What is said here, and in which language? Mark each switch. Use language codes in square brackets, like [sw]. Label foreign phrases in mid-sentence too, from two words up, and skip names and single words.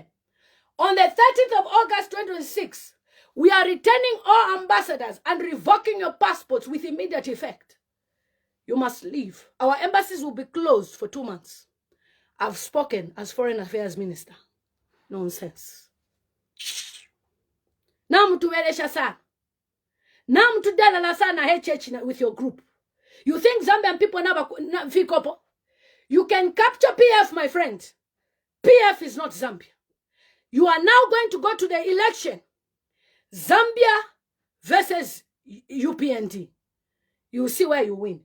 [en] On the 13th of August 2026, we are returning all ambassadors and revoking your passports with immediate effect. You must leave. Our embassies will be closed for 2 months. I've spoken as Foreign Affairs Minister. Nonsense. Now [bem] mtuwelesha sana. [en] Now [bem] mtudala sana [en] HH with your group. You think Zambian people never fikopo? You can capture PF, my friend. PF is not Zambia. You are now going to go to the election. Zambia versus UPND. You will see where you win.